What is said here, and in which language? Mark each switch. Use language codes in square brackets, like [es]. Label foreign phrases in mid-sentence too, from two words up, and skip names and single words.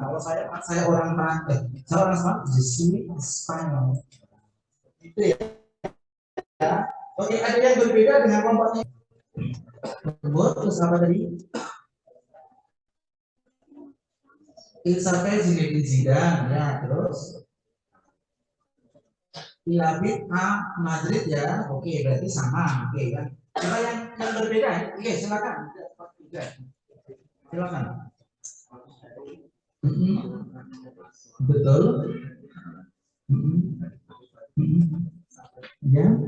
[id] Kalau saya orang Prancis, saya orang Spanyol di sini Espanyol. Itu ya. Oke, ada yang berbeda dengan kelompoknya. Terus apa tadi? [fr] Il s'appelle Zinedine Zidane, [id] ya terus. [fr] Il habite à Madrid [id] ya, oke berarti sama, oke kan? Apa yang berbeda? Oke silakan. Silakan. Betul. Ya.